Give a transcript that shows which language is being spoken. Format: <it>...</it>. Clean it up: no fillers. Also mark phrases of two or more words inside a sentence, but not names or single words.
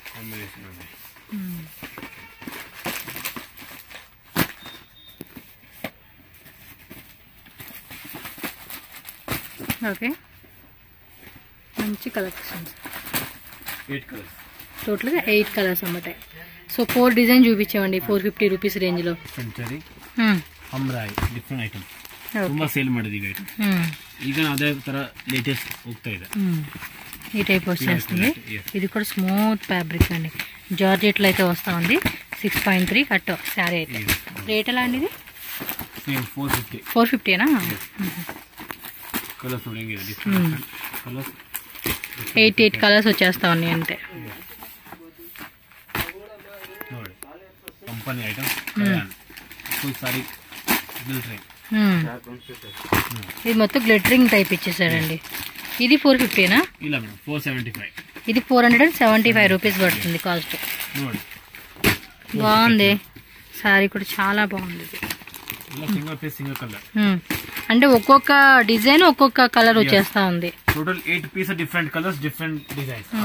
<te>ఓకే, మంచి కలెక్షన్స్. 8 కలర్స్, టోటల్గా 8 కలర్స్ అన్నమాట. సో 4 డిజైన్ చూపించామండి 450 రూపీస్ రేంజ్లో.</te> <kn>ಸೆಂಚುರಿ ಹಮ್ರಾಯಿ</kn> <en>different item</en> <kn>ತುಂಬಾ ಸೇಲ್ ಮಾಡಿದೆ ಈಗ ಐಟಮ್. ಈಗ ಅದೇ ತರ ಲೇಟೆಸ್ಟ್ ಹೋಗ್ತಾ ಇದೆ.</kn> <te>ఈ టైప్ వచ్చేస్తుంది. ఇది కూడా</te> <en>smooth fabric</en> <te>అండి, జార్జెట్లో అయితే వస్తూ ఉంది. 6.3 కట్ శారీ అయితే. రేట్ ఎలా అండి ఇది? 450ఏనా? కలర్స్ చూడండి,</te> <en>different colors</en> <te>8 కలర్స్ వచ్చేస్తా ఉన్నాయి అంతే.</te> <en>company item full saree glittering.</en> <te>ఇది మొత్తం</te> <en>glittering type</en> <te>ఇచ్చేసాడండి. ఇది 450ఏనా?</te> <kn>ಇಲ್ಲ ಮೇಡಮ್ 475.</kn> <te>ఇది 475 రూపీస్ పడుతుంది కాస్ట్. బాగుంది సారీ కూడా, చాలా బాగుంది.</te> <en>single piece single color,</en> <te>అంటే ఒక్కొక్క డిజైన్ ఒక్కొక్క కలర్ వచ్చేస్తా ఉంది.</te> <en>total 8 piece different colors different designs.</en>